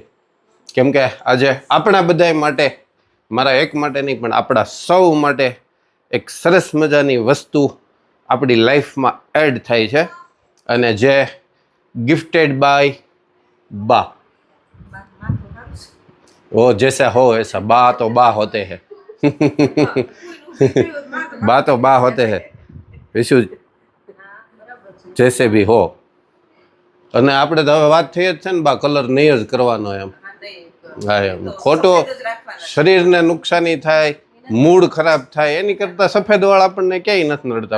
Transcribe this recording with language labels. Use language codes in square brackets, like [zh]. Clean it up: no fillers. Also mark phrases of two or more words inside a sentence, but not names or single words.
[gu] કેમ કે આજે આપણા બધા માટે, મારા એક માટે નહીં પણ આપણા સૌ માટે એક સરસ મજાની વસ્તુ આપણી લાઈફમાં એડ થાય છે અને જે [en] gifted by [gu] બા. [hi] ओ जैसा हो ऐसा, बा तो बा होते हैं बा तो बा होते हैं विशु जैसे भी हो. [gu] અને આપણે તો હવે વાત થઈ જ છે ને બા, કલર નહીં જ કરવાનો એમ. હા એમ ખોટો શરીરને નુકસાની થાય, મૂડ ખરાબ થાય એની કરતાં સફેદ વાળ આપણને ક્યાંય નથી નડતા.